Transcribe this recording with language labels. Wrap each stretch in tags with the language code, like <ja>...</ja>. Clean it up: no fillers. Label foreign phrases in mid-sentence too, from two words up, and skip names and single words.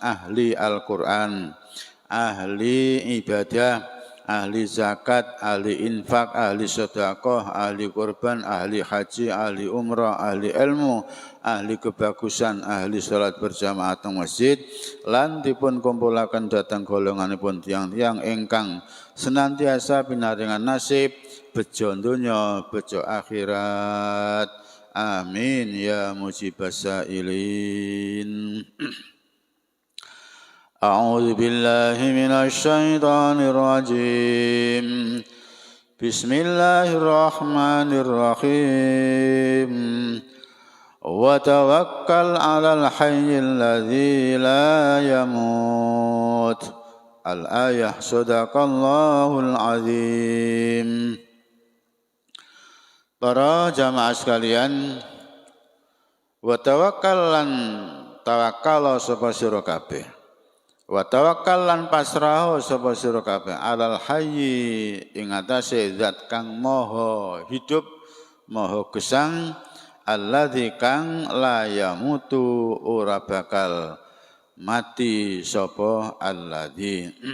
<jv>ahli Al-Qur'an, ahli ibadah, ahli zakat, ahli infak, ahli sedekah, ahli kurban, ahli haji, ahli umrah, ahli ilmu, ahli kebagusan, ahli salat berjamaah teng masjid, lan dipun kumpulaken dhateng golonganipun tiyang-tiyang ingkang senantiasa pinaringan nasib bejo donya, bejo akhirat.</jv> <ar>آمين يا مجيب السائلين. أعوذ بالله من الشيطان الرجيم. بسم الله الرحمن الرحيم. وتوكل على الحي الذي لا يموت. الآية صدق الله العظيم.</ar> <id>Para jamaah sekalian,</id> <ar>وتوكل</ar> <jv>lan tawakkal sapa sira kabeh.</jv> <ar>وتوكل</ar> <jv>lan pasrah sapa sira kabeh</jv> <ar>على الحي</ar> <jv>ing atase zat kang maha hidup, maha gesang, alladzi kang</jv> <ar>لا يموت</ar> <jv>ora bakal mati sapa alladzi.</jv>